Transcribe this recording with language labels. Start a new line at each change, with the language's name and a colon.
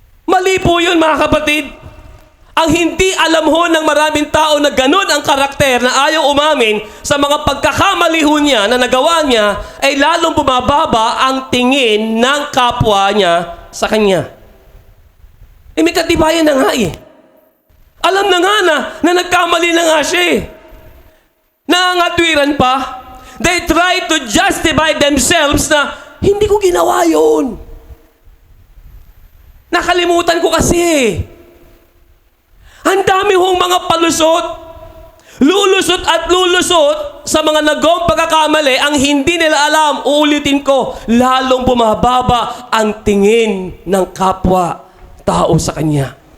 Filipino: Mali po yun, mga kapatid. Ang hindi alam ho ng maraming tao na ganun ang karakter na ayaw umamin sa mga pagkakamali ho niya na nagawa niya, ay lalong bumababa ang tingin ng kapwa niya sa kanya. May katibayan na nga eh. Alam na nga na nagkamali na nga siya eh. Nangangatwiran pa.
English: They try to justify themselves
Filipino: na hindi ko ginawa yun. Nakalimutan ko kasi eh. Ang dami hong mga palusot, lulusot at lulusot sa mga nagawang pagkakamali, ang hindi nila alam, uulitin ko, lalong bumababa ang tingin ng kapwa tao sa kanya.